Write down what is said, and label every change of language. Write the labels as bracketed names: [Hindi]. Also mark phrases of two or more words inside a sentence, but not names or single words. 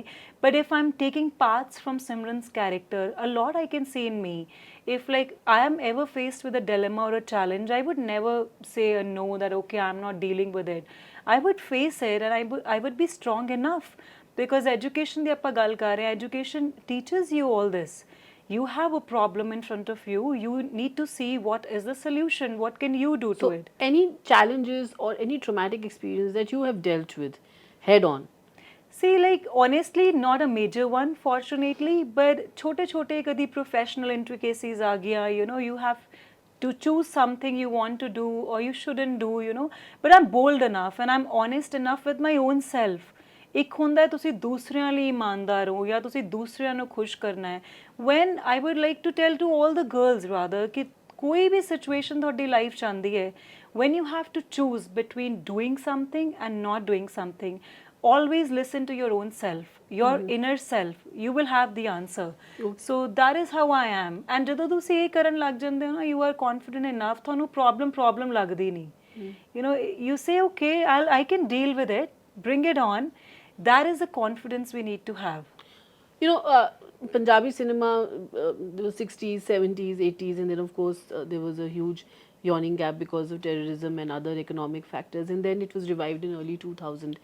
[English] But if I'm taking parts from Simran's character, a lot I can see in me. If like I am ever faced with a dilemma or a challenge, I would never say a no, that okay, I'm not dealing with it. I would face it and I would be strong enough, because education [Punjabi] ਦੀ ਆਪਾਂ ਗੱਲ ਕਰ ਰਹੇ ਹੈਂ, [English] education teaches you all this. You have a problem in front of you, you need to see what is the solution, what can you do to it. Any challenges or any traumatic experience that you have dealt with head on? See, like honestly, not a major one, fortunately, but [Punjabi] ਛੋਟੇ ਕਦੀ [English] professional intricacies aa gaya, you have to choose something you want to do or you shouldn't do, but I'm bold enough and I'm honest enough with my own self. [Punjabi] ਇੱਕ ਹੁੰਦਾ ਤੁਸੀਂ ਦੂਸਰਿਆਂ ਲਈ ਇਮਾਨਦਾਰ ਹੋ ਜਾਂ ਤੁਸੀਂ ਦੂਸਰਿਆਂ ਨੂੰ ਖੁਸ਼ ਕਰਨਾ ਹੈ. [English] when I would like to tell to all the girls rather [Punjabi] ਕਿ ਕੋਈ ਵੀ situation ਤੁਹਾਡੀ ਲਾਈਫ 'ਚ ਆਉਂਦੀ ਹੈ, [English] when you have to choose between doing something and not doing something, always listen to your own self, your inner self, you will have the answer. So that is how I am. And [Punjabi] ਜਦੋਂ ਤੁਸੀਂ ਇਹ ਕਰਨ ਲੱਗ ਜਾਂਦੇ ਹੋ ਨਾ, [English] you are confident enough, [Punjabi] ਤੁਹਾਨੂੰ problem ਲੱਗਦੀ ਨਹੀਂ. [English] You say okay, I can deal with it, bring it on. That is the confidence we need to have. Punjabi cinema, the 60s, 70s, 80s, and then of course there was a huge yawning gap because of terrorism and other economic factors, and then it was revived in early 2000.